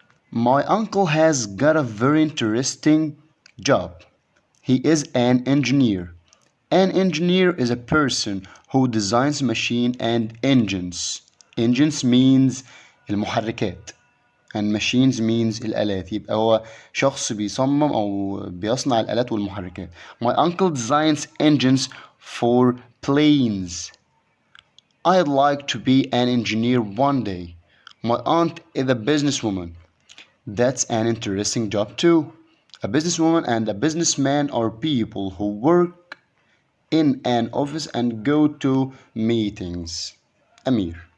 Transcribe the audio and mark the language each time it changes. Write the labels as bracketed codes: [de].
[en] My uncle has got a very interesting job. He is an engineer. An engineer is a person who designs machine and engines. Engines means المحركات and machines means الآلات. [ar] يبقى هو شخص بيصمم أو بيصنع الآلات والمحركات. [en] My uncle designs engines for planes. I'd like to be an engineer one day. My aunt is a businesswoman. That's an interesting job too. A businesswoman and a businessman are people who work in an office and go to meetings. Amir.